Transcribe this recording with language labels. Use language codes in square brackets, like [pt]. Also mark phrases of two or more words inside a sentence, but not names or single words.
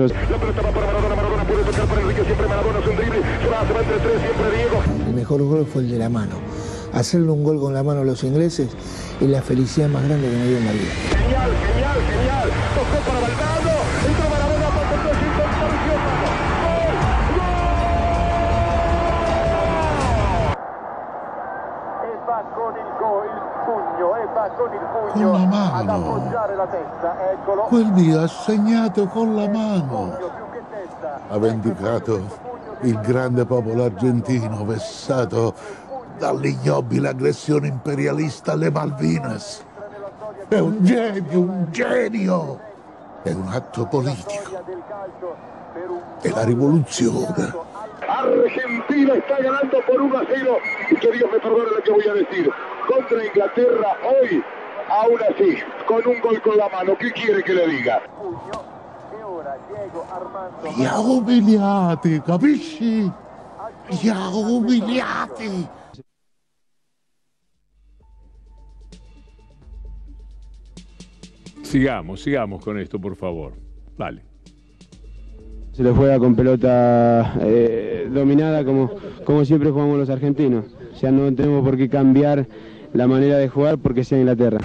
[es] El mejor gol fue el de la mano. Hacerle un gol con la mano a los ingleses es la felicidad más grande que me dio en la vida. Genial. Tocó para Valdano. Entró Maradona para el sin control. [it] E va con il pugno Con la ad mano. appoggiare la testa. Eccolo. Quel día ha segnato con la mano. Ha vendicato il grande popolo argentino vessato dall'ignobile aggressione imperialista alle Malvinas. È un genio! È un atto politico. È la rivoluzione. [es] Argentina está ganando por 1-0 y que Dios me perdone lo que voy a decir. Contra Inglaterra hoy, aún así, con un gol con la mano. ¿Qué quiere que le diga? [it] Li ha umiliati, capisci? Li ha umiliati. [es] Sigamos con esto, por favor. Dale. Se le juega con pelota dominada como siempre jugamos los argentinos. O sea, no tenemos por qué cambiar la manera de jugar porque sea Inglaterra.